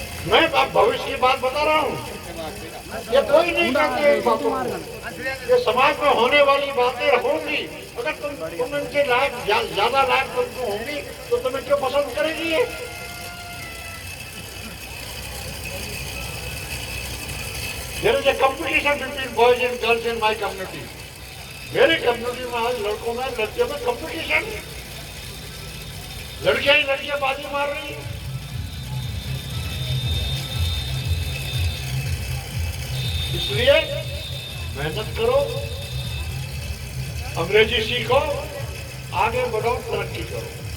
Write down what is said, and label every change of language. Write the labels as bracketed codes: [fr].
[hi] मैं आप भविष्य की बात बता रहा हूँ, ये कोई नहीं करते इन बातों को। ये समाज में होने वाली बातें होंगी, अगर तुम इनके लायक ज्यादा लायक तुमको होंगी तो तुम्हें क्यों पसंद करेगी ये? [en] There is a competition between boys and girls in my community. [hi] मेरे कम्युनिटी में आज लड़कों में लड़कियों में कंपटीशन, लड़कियां ही लड़कियां बाजी मार रही हैं। इसलिए मेहनत करो, अंग्रेजी सीखो, आगे बढ़ो, तरक्की करो।